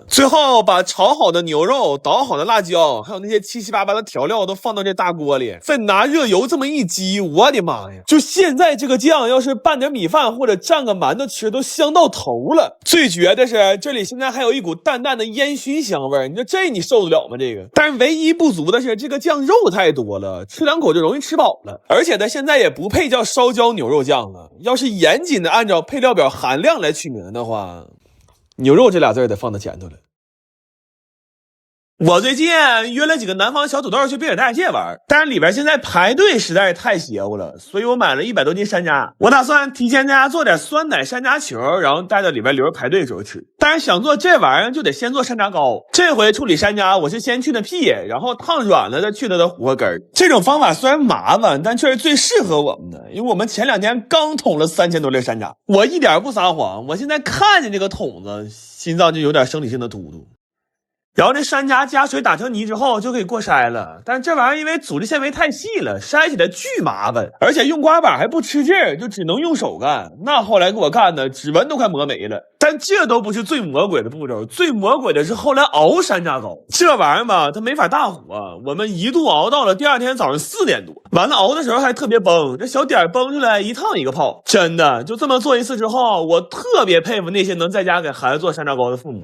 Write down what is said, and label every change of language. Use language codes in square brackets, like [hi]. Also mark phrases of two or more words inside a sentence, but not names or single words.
[zh] 最後把炒好的牛肉、搗好的辣椒，還有那些七七八八的調料都放到這大鍋裡，再拿熱油這麼一激，我的媽呀！就現在這個醬，要是拌點米飯或者蘸個饅頭吃，都香到頭了。最絕的是，這裡現在還有一股淡淡的煙燻香味，你說這你受得了嗎？這個，但是唯一不足的是，這個醬肉太多了，吃2口就容易吃飽了，而且它現在也不配叫燒焦牛肉醬了，要是嚴謹的按照配料表含量來取名的話，牛肉這俩字得放到前頭了。我最近約了幾個南方小土豆去滨海大界玩，但是裡邊現在排隊實在是太邪乎了，所以我買了100多斤山楂。我打算提前在家做點酸奶山楂球，然後带到裡邊留着排隊的時候吃。但是想做這玩意兒就得先做山楂糕。這回處理山楂，我是先去的屁，然後燙軟了再去它的核根。這種方法雖然麻煩，但卻是最適合我們的，因為我們前2天剛捅了3000多粒山楂。我一點不撒謊，我現在看見這個桶子，心臟就有點生理性的突突。然後這山楂加水打成泥之後就可以过筛了，但这玩意兒因為組織纖維太細了，篩起來巨麻煩，而且用刮板還不吃勁，就只能用手幹。那後來給我幹的指紋都快磨沒了。但這都不是最魔鬼的步驟，最魔鬼的是後來熬山楂糕。這玩意兒吧，它沒法大火，我們一度熬到了第2天早上4點多。完了熬的時候還特別崩，這小點崩出來一燙一個泡。真的就這麼做一次之後，我特別佩服那些能在家給孩子做山楂糕的父母。